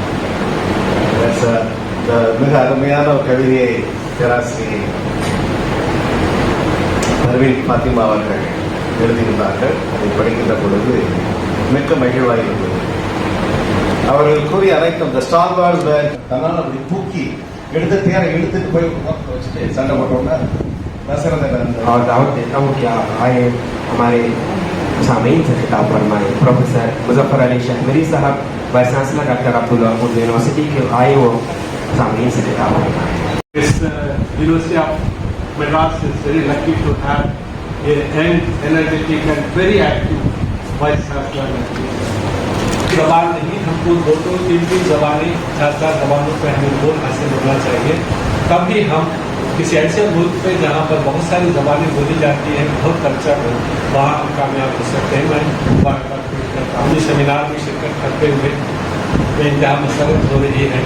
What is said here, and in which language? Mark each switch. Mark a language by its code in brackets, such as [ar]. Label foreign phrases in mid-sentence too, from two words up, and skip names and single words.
[ta] இந்த மிக அருமையான ஒரு கவிதையை பேராசி பர்வீன் ஃபாத்திமா அவர்கள் எழுதியிருந்தார்கள். அதை படிக்கின்ற பொழுது மிக்க மகிழ்வாக இருந்தது. அவர்கள் கூறிய அனைத்தும் த ஸ்டார் வார்ஸ் தன்னால் அப்படி தூக்கி எடுத்துட்டு போய் வச்சுட்டு சண்டை போட்டோம்னா [ur] اور دعوت دیتا ہوں کہ آپ آئے ہمارے سامعین سے خطاب فرمائے. پروفیسر مظفر علی شہمری صاحب [en] Vice Chancellor [ur] ڈاکٹر عبداللہ اردو یونیورسٹی کے آئے وہ سامعین سے خطاب فرمائے. [en] This University of Madras is very lucky to have a young, energetic and very active vice chancellor. [ur] زبان نہیں، ہم کو دو تین زبانیں 4 زبانوں پہ ہمیں بول حاصل ہونا چاہیے. تبھی ہم کسی ایسے ملک پہ جہاں پر بہت ساری زبانیں بولی جاتی ہیں، بہت کلچر ہو، وہاں ہم کامیاب ہو سکتے ہیں. میں اپنی سیمینار میں شرکت کرتے ہوئے انتہا مسرت ہو رہی ہے.